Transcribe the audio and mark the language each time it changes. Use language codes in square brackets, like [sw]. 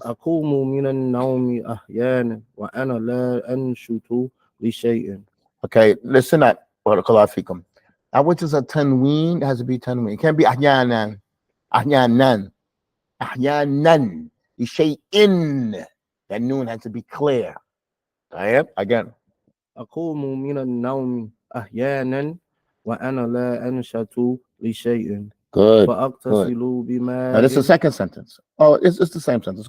[ar] أقوم من النوم أحيانا وأنا لا أنشط لشيء. [en] Okay, listen up. Barakallahu fikum. Now, which is a tanween, it has to be tanween. It can't be ahyanan. [ar] Ahyanan. Ahyanan. لشيء. [en] That noon has to be clear. Again. [ar] أقوم من النوم أحيانا وأنا لا أنشط لشيء. [en] Good. [ar] فأغتسل بماء. [en] Now, this is the second sentence. Oh, it's the same sentence.